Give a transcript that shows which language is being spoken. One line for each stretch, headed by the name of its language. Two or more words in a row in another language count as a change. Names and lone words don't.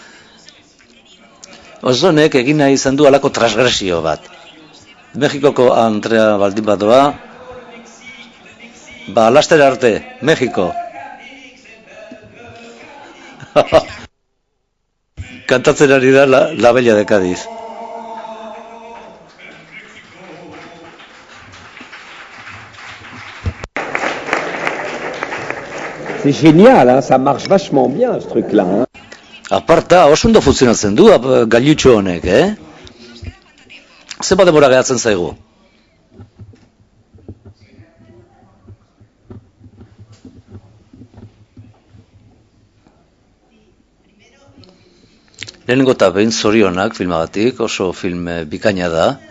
Basque: Osonek egin nahi izan du halako transgresio bat. Mexikoko Andrea baldin badoa, laster arte, Mexiko. Kantatzen ari da La Bella de Cádiz.
French: C'est génial, hein? Ça marche vachement bien ce truc-là. Hein?
Basque: Aparta, oso ondo funtzionatzen du gailutxo honek, Zenbat denbora gehatzen zaigu? Lehenengo eta behin zorionak filmagatik, oso film bikaina da.